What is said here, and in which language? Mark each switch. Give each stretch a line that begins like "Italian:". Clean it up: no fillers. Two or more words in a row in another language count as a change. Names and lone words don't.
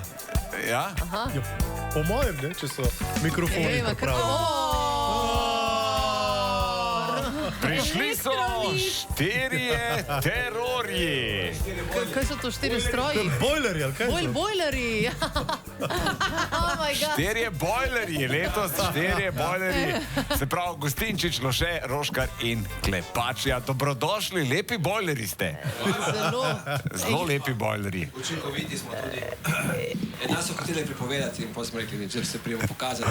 Slovenian: Ja? Ja, po mojem, ne, če so mikrofoni pripravljeni. Prišli so 4 terorji. Kaj so to 4 stroji? Bojlerji, ali kaj so? Bojlerji.
English: Oh my God.
Slovenian: 4 bojlerji, letos 4 bojlerji. Se pravi, Gostinčič, Loše, Roškar in Klepač. Ja, dobrodošli, lepi bojlerji ste. Zelo lepi bojlerji. Učinkoviti smo tudi. Nas so hoteli pripovedati in potem smo rekli, če se prijemo pokazati.